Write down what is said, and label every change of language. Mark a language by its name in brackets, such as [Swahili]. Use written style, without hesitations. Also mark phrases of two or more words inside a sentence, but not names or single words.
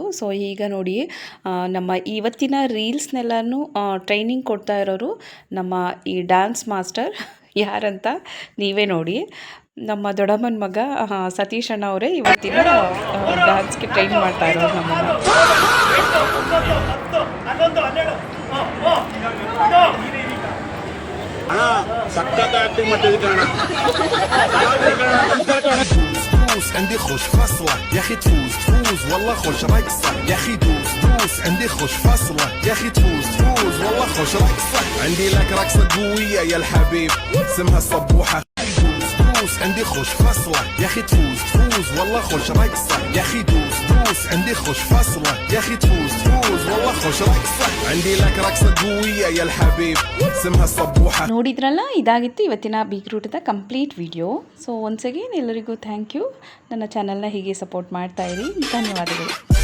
[Kannada] ಸೊ ಈಗ ನೋಡಿ, ನಮ್ಮ ಇವತ್ತಿನ ರೀಲ್ಸ್ನೆಲ್ಲನೂ ಟ್ರೈನಿಂಗ್ ಕೊಡ್ತಾ ಇರೋರು ನಮ್ಮ ಈ [English] dance master [Kannada] ಯಾರಂತ ನೀವೇ ನೋಡಿ. ನಮ್ಮ ದೊಡ್ಡಮ್ಮನ ಮಗ ಸತೀಶ್ ಅಣ್ಣ ಅವರೇ ಇವತ್ತಿನ ಡ್ಯಾನ್ಸ್ಗೆ ಟ್ರೈನ್ ಮಾಡ್ತಾ ಇರೋರು ನಮ್ಮನ್ನು. [Arabic] دوس عندي خوش فصلة يا اخي تفوز والله خوش رقصة يا اخي دوس عندي خوش فصلة يا اخي تفوز والله خوش رقصة عندي لك رقصة قوية يا الحبيب اسمها الصبوحة دوس عندي خوش فصلة يا اخي تفوز والله خوش رقصة يا اخي دوس عندي خوش فصلة يا اخي تفوز والله خوش رقصة عندي لك رقصة قوية يا الحبيب اسمها الصبوحة. [Kannada] ನೋಡಿದ್ರಲ್ಲ, ಇದಾಗಿತ್ತು ಇವತ್ತಿನ ಬಿಗ್ ರೂಟದ [English] complete video. so once again [Kannada] ಎಲ್ಲರಿಗೂ [English] thank you. [Kannada] ನನ್ನ ಚಾನಲ್ನ ಹೀಗೆ ಸಪೋರ್ಟ್ ಮಾಡ್ತಾ ಇರಿ. ಧನ್ಯವಾದಗಳು.